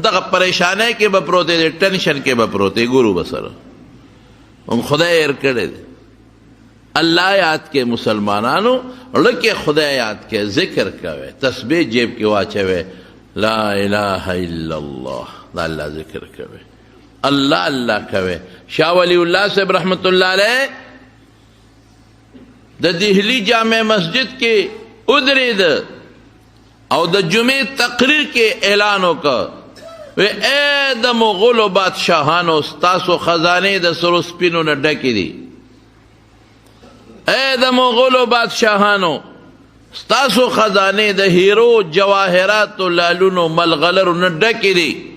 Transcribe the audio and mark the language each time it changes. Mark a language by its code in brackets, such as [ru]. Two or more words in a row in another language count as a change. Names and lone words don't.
[ps] دغه پریشانۍ کې به پروت دی، ټینشن کې به پروت دی، ګورو به سره هم خدای هېر کړی دی. الله یاد کې مسلمانانو، لکه خدای یاد کې، ذکر کوئ، تسبیح جیب کې واچوئ، [ar] لا اله الا الله، [ps] دا الله ذکر کوئ، الله الله کوئ. شاہ ولی اللہ صاحب [ar] رحمت اللہ علیہ [ps] د دہلی جامع مسجد کې ادرید او د جمعې تقریر کې اعلان وکړ، اے د مغولو بادشاہانو، ستاسو خزانې د سرو سپینو نه ډکې دي. اے د مغولو بادشاہانو، ستاسو خزانې د هیرو جواهراتو لالونو ملغلرو نه ډکې دي.